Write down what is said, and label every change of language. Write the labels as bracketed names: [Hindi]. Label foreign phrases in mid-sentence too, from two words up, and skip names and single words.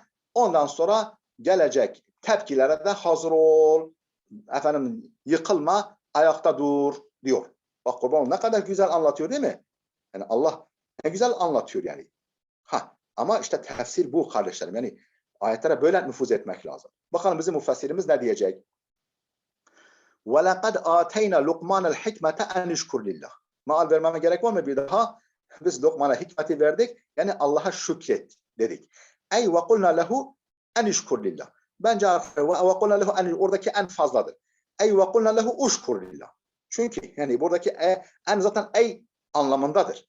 [Turkish] Ondan sonra gelecek tepkilere de hazır ol. Efendim yıkılma, ayakta dur diyor. Bak kurban ne kadar güzel anlatıyor değil mi? Yani Allah ne güzel anlatıyor yani. Ama işte tefsir bu kardeşlerim. Yani ayetlere böyle nüfuz etmek lazım. Bakalım bizim müfessirimiz ne diyecek? [Arabic] وَلَقَدْ آتَيْنَا لُقْمَانَ الْحِكْمَةَ اَنْ اِشْكُرْ لِلّٰهِ. [Turkish] Maal vermeme gerek var mı bir daha? Biz Lokman'a hikmeti verdik. Yani Allah'a şükret dedik. Ey [Arabic] وَقُلْنَا لَهُ أَنِ اشْكُرْ لِلَّهِ. [Turkish] Bence [Arabic] وَقُلْنَا لَهُ أَنْ, [Turkish] oradaki en fazladır. Ey [Arabic] وَقُلْنَا لَهُ اشْكُرْ لِلَّهِ. [Turkish] Çünkü yani buradaki en zaten ey anlamındadır.